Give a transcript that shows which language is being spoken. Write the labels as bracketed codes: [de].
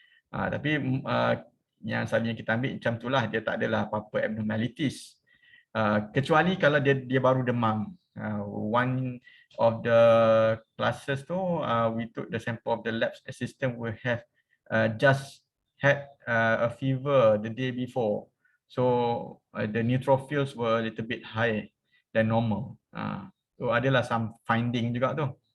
[ms] Tapi yang selalunya kita ambil macam itulah, dia tak adalah apa-apa abnormalities. Kecuali kalau dia baru demam. [en] One of the classes we took the sample of the lab assistant who have just had a fever the day before. So the neutrophils were a little bit high than normal. [ms] So adalah [en] some finding [ms] juga tu.